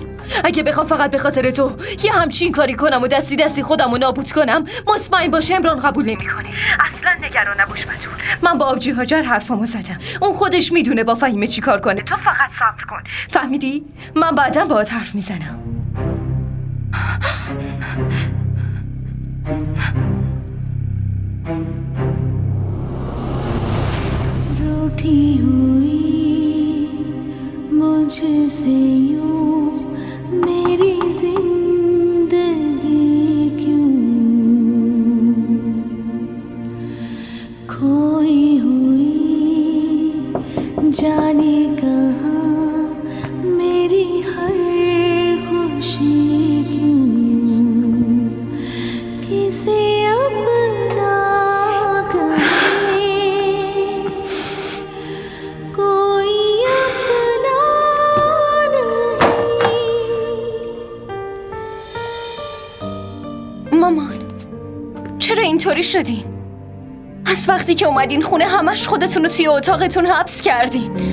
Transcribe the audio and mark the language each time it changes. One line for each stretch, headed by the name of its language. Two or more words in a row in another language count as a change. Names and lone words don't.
Persian: اگه بخوام فقط به خاطر تو یه همچین کاری کنم و دستی خودم رو نابود کنم مطمئن باشه امران قبول نمیکنه. اصلا نگران نباش بتول، من با آبجی هاجر حرفامو زدم، اون خودش میدونه با فهیمه چی کار کنه. تو فقط صبر کن، فهمیدی؟ من بعداً باهات حرف میزنم.
Hindi: रूठी हुई मुझसे यूं मेरी जिंदगी क्यों खोई हुई जाने कहाँ मेरी हर खुशी क्यों किसी अपना
Persian: مامان چرا اینطوری شدین؟ از وقتی که اومدین خونه همش خودتون رو توی اتاقتون حبس کردین.